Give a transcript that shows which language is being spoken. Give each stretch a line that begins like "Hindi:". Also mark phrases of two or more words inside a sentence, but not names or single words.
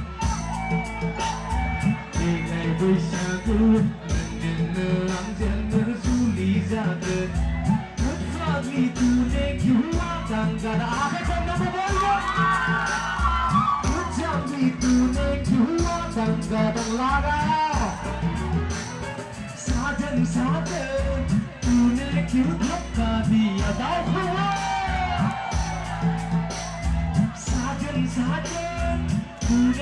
Bodo: देग्लाय बैसागु नोंजों आंजों जुलि जादों फाग्लि
Hindi: तूने क्यों
Bodo: आगान आखाइखौ बयबो फाग्लि
Hindi: तूने क्यों आगान लागाव साजन साजन तूने क्यों धोखा दिया साजन तूने